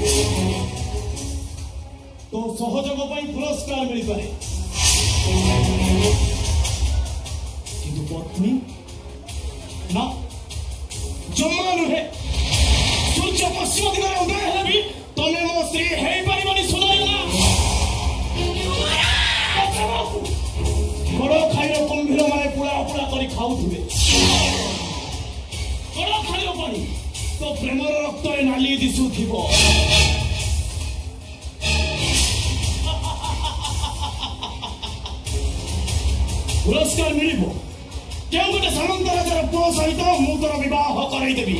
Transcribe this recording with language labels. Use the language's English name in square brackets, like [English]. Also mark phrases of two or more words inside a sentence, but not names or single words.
[Odia] ତୋ ସହଯୋଗ ପାଇ ପୁରସ୍କାର ମିଳ ପାରେ କିନ୍ତୁ ପତ୍ନୀ ନା ଜମା ନୁହେଁ ସୂର୍ଯ୍ୟ ପଶ୍ଚିମ ଦିଗରେ ଉଦୟ ହେଲେ ଭି ତମେ ମୋ ସ୍ତ୍ରୀ ହେଇ ପାରିବନି ସୁନାୟନା। ବଡ଼ ଖାଇର କୁମ୍ଭୀର ମାନେ ପୁଡ଼ା ପୁଡ଼ା କରି ଖାଉଥିବେ ବଡ଼ ଖାଇର ପାଣି ତୋ ପ୍ରେମର ରକ୍ତ ନାଳୀ ଦିଶୁଥିବ। ପୁରସ୍କାର ମିଳିବ କେଉଁ ଗୋଟେ ସାମନ୍ତ ରାଜାର ପୁଅ ସହିତ ମୁଁ ତୋର ବିବାହ କରାଇ ଦେବି।